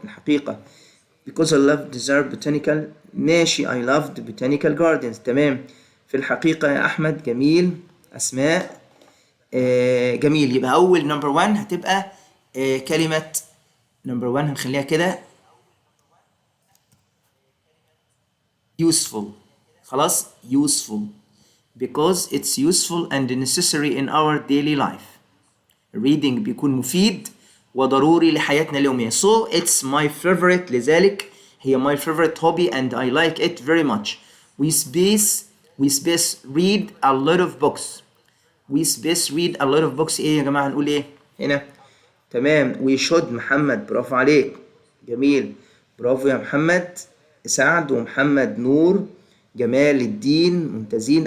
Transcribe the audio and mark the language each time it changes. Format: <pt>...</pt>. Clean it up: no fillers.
<en>الحقيقة because I loved the botanical، ماشي I loved botanical gardens.</en> <ar>تمام، في الحقيقة يا أحمد، جميل. أسماء جميل. يبقى أول نمبر 1 هتبقى كلمة نمبر 1 هنخليها كده useful. خلاص</ar> <en>useful because it's useful and necessary in our daily life.</en> <ar>reading بيكون مفيد وضروري لحياتنا اليومية.</ar> <en>so it's my favorite،</en> <ar>لذلك هي</ar> <en>my favorite hobby and I like it very much. we space read a lot of books. we space read a lot of books.</en> <ar>ايه يا جماعة هنقول ايه هنا؟ تمام</ar> <en>we should.</en> <ar>محمد برافو عليك، جميل، برافو يا محمد. سعد ومحمد نور، جمال الدين ممتازين.</ar>